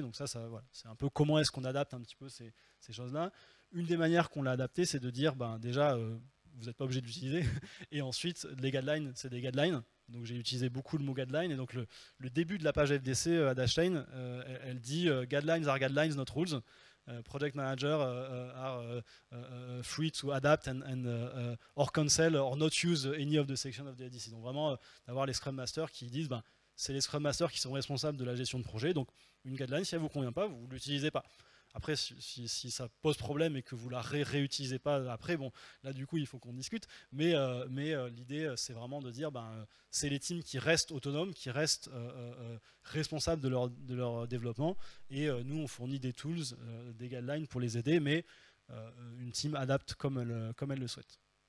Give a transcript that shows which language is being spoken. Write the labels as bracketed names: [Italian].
[French] Donc ça voilà, c'est un peu comment est-ce qu'on adapte un petit peu ces choses-là. Une des manières qu'on l'a adapté, c'est de dire déjà vous n'êtes pas obligé de l'utiliser, et ensuite les guidelines, c'est des guidelines. Donc j'ai utilisé beaucoup le mot guideline, et donc le début de la page FDC à Dashlane, elle dit [English] guidelines are guidelines, not rules. Project manager are free to adapt and or cancel or not use any of the section of the ADC. [French] Donc vraiment d'avoir les Scrum Masters qui disent c'est les Scrum Masters qui sont responsables de la gestion de projet, donc une guideline, si elle vous convient pas, vous ne l'utilisez pas. Après, si ça pose problème et que vous la réutilisez pas après, là du coup il faut qu'on discute. Mais l'idée c'est vraiment de dire c'est les teams qui restent autonomes, qui restent responsables de leur développement, et nous on fournit des tools, des guidelines pour les aider, mais une team adapte comme elle le souhaite.